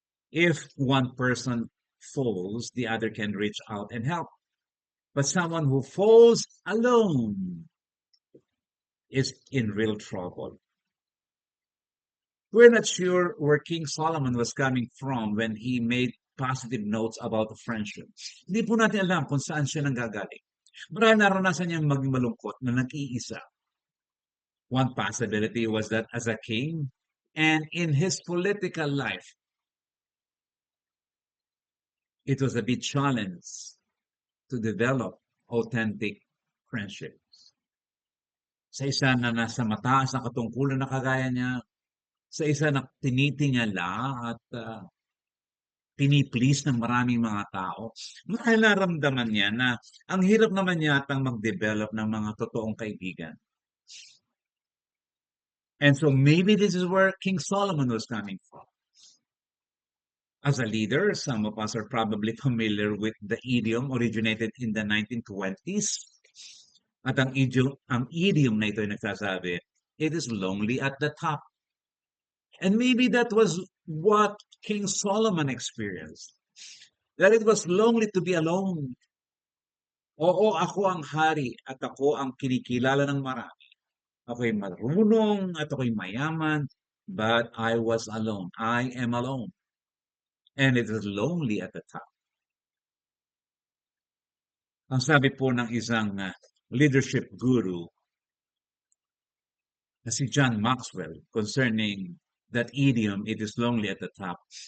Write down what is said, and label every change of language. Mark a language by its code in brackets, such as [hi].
[en] If one person falls, the other can reach out and help. But someone who falls alone is in real trouble. We're not sure where King Solomon was coming from when he made positive notes about friendship. [tl] Hindi po natin alam kung saan siya nanggagaling. Marahil naranasan niyang maging malungkot na nag-iisa. [en] One possibility was that as a king and in his political life, it was a big challenge to develop authentic friendships. [tl] Sa isa na nasa mataas na katungkulan na kagaya niya, sa isa na tinitingala at piniplease ng maraming mga tao, marahil naramdaman niya na ang hirap naman yatang mag-develop ng mga totoong kaibigan. [en] And so maybe this is where King Solomon was coming from. As a leader, some of us are probably familiar with the idiom originated in the 1920s. [tl] At ang idiom na ito ay nagsasabi, [en] it is lonely at the top. And maybe that was what King Solomon experienced. That it was lonely to be alone. [tl] Oo, ako ang hari at ako ang kinikilala ng marami. Ako'y marunong at ako'y mayaman, [en] but I was alone. I am alone. And it is lonely at the top. [tl] Ang sabi po ng isang leadership guru na si John Maxwell concerning that idiom, [en] it is lonely at the top.